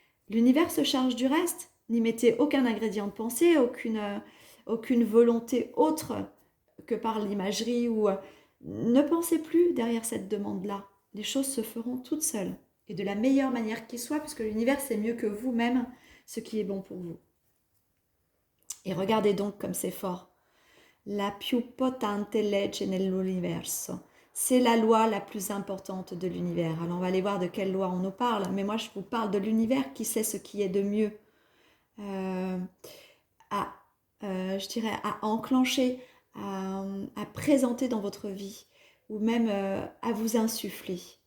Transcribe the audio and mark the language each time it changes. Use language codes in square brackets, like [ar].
[fr] L'univers se charge du reste. N'y mettez aucun ingrédient de pensée, aucune volonté autre que par l'imagerie ou ne pensez plus derrière cette demande-là. Les choses se feront toutes seules et de la meilleure manière qui soit, puisque l'univers sait mieux que vous-même ce qui est bon pour vous. Et regardez donc comme c'est fort. [it] La più potente legge nell'universo. [fr] C'est la loi la plus importante de l'univers. Alors on va aller voir de quelle loi on nous parle, mais moi je vous parle de l'univers qui sait ce qui est de mieux à, je dirais, à enclencher, à présenter dans votre vie ou même à vous insuffler.